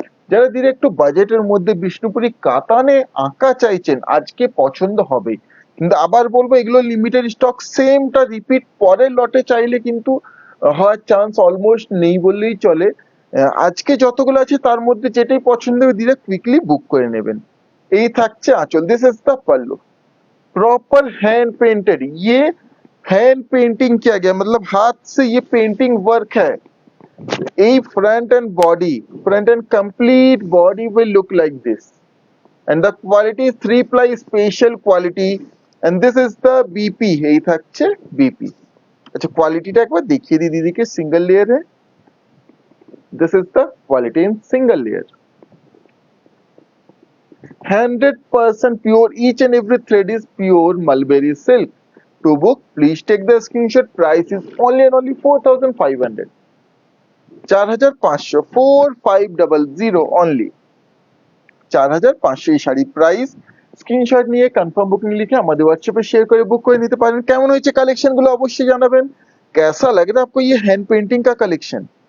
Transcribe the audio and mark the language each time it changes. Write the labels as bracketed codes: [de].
[bn] যারা দিদি একটু বাজেটের মধ্যে বিষ্ণুপুরি কাতানে আঁকা চাইছেন আজকে পছন্দ হবে, কিন্তু আবার বলবো এগুলো লিমিটেড স্টক, সেমটা রিপিট পরের লটে চাইলে কিন্তু হওয়ার চান্স অলমোস্ট নেই বললেই চলে। আজকে যতগুলো আছে তার মধ্যে যেটাই পছন্দ হবে দিদি কুইকলি বুক করে নেবেন। এই থাকছে আঁচল, [hi] this is the pallu, proper hand painted, ये हैंड पेंटिंग किया गया, मतलब हाथ से ये पेंटिंग वर्क है। [en] এই front and body, front and complete body will look like this, and the quality is 3 ply special quality, and this is the BP, [bn] এই থাকছে BP। আচ্ছা কোয়ালিটিটা একবার দেখিয়ে দিই দিদিকে, [en] Single layer है, this is the quality in single layer, 100% pure, each and every thread is pure mulberry silk। To book please take the screenshot, price is only and only 4500, 4500, 4500 only, 4500 [bn] এই sari price. Screenshot নিয়ে confirm booking লিখে আমাদের হোয়াটসঅ্যাপে share করে বুক করে নিতে পারেন। কেমন হয়েছে কালেকশন গুলো অবশ্যই জানাবেন, [hi] कैसा लग रहा है आपको ये हैंड पेंटिंग का कलेक्शन।